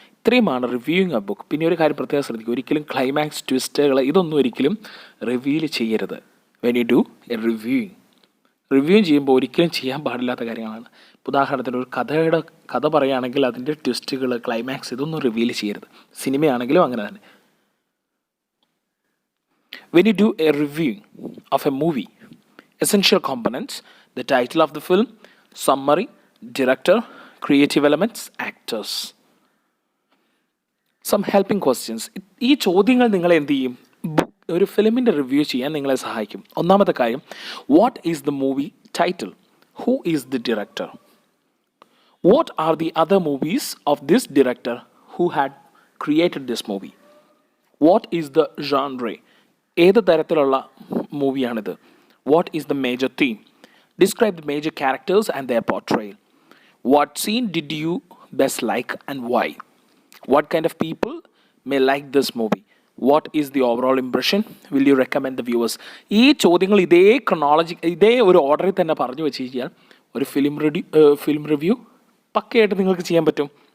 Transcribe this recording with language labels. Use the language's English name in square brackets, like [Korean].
[Malayalam] ഇത്രയുമാണ് reviewing A book. പിന്നെ ഒരു കാര്യം പ്രത്യേകം ശ്രദ്ധിക്കുക, ഒരിക്കലും ക്ലൈമാക്സ്, ട്വിസ്റ്റുകൾ ഇതൊന്നും ഒരിക്കലും റിവീൽ ചെയ്യരുത്. [English] when you do a reviewing [Malayalam] ചെയ്യുമ്പോൾ ഒരിക്കലും ചെയ്യാൻ പാടില്ലാത്ത കാര്യങ്ങളാണ്. ഉദാഹരണത്തിന് ഒരു കഥ പറയുകയാണെങ്കിൽ അതിൻ്റെ ട്വിസ്റ്റുകൾ, ക്ലൈമാക്സ് ഇതൊന്നും റിവീൽ ചെയ്യരുത്. സിനിമയാണെങ്കിലും അങ്ങനെ തന്നെ. [English] When you do a review of a movie, essential components, the title of the film, summary, director, creative elements, actors. Some helping questions. [Malayalam] ഈ ചോദ്യങ്ങൾ നിങ്ങളെ എന്ത് ചെയ്യും, ഒരു ഫിലിമിൻ്റെ റിവ്യൂ ചെയ്യാൻ നിങ്ങളെ സഹായിക്കും. ഒന്നാമത്തെ കാര്യം, [English] What is the movie Title: Who is the director? What are the other movies of this director who had created this movie? What is the genre? [Malayalam] ഏത് തരത്തിലുള്ള മൂവിയാണിത്? [English] What is the major theme? Describe the major characters and their portrayal. What scene did you best like and why? What kind of people may like this movie? What is the overall impression? Will you recommend the viewers? [Malayalam] ഈ ചോദ്യങ്ങൾ ഇതേ ഒരു ഓർഡറിൽ തന്നെ പറഞ്ഞു വെച്ച് കഴിഞ്ഞാൽ ഒരു ഫിലിം റിവ്യൂ പക്കയായിട്ട് നിങ്ങൾക്ക് ചെയ്യാൻ പറ്റും.